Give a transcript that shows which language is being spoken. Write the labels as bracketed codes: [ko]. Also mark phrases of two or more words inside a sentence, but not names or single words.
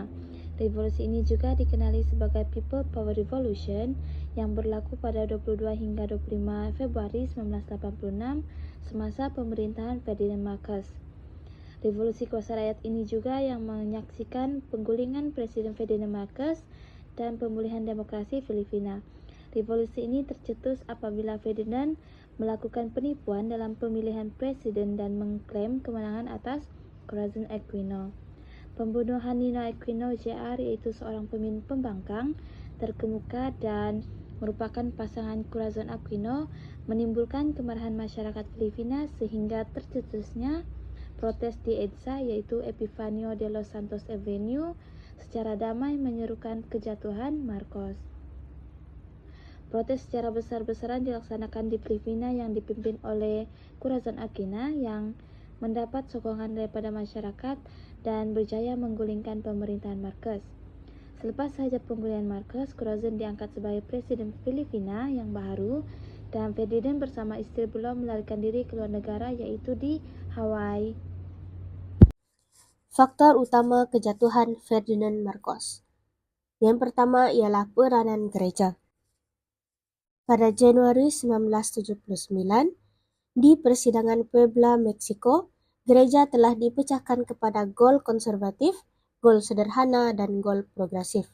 [ms] Revolusi ini juga dikenali sebagai People Power Revolution yang berlaku pada 22 hingga 25 Februari 1986 semasa pemerintahan Ferdinand Marcos. Revolusi Kuasa Rakyat ini juga yang menyaksikan penggulingan Presiden Ferdinand Marcos dan pemulihan demokrasi Filipina. Revolusi ini tercetus apabila Ferdinand melakukan penipuan dalam pemilihan presiden dan mengklaim kemenangan atas Corazon Aquino. Pembunuhan Nino Aquino Jr., yaitu seorang pemimpin pembangkang terkemuka dan merupakan pasangan Corazon Aquino, menimbulkan kemarahan masyarakat Filipina sehingga tercetusnya protes di EDSA, yaitu Epifanio de los Santos Avenue, secara damai menyerukan kejatuhan Marcos. Protes secara besar-besaran dilaksanakan di Filipina yang dipimpin oleh Corazon Aquino yang mendapat sokongan daripada masyarakat dan berjaya menggulingkan pemerintahan Marcos. Selepas saja penggulingan Marcos, Corazon diangkat sebagai Presiden Filipina yang baru dan Ferdinand bersama istri beliau melarikan diri ke luar negara, yaitu di Hawaii. Faktor utama kejatuhan Ferdinand Marcos. Yang pertama ialah peranan gereja. Pada Januari 1979, di persidangan Puebla, Meksiko, gereja telah dipecahkan kepada gol konservatif, gol sederhana, dan gol progresif.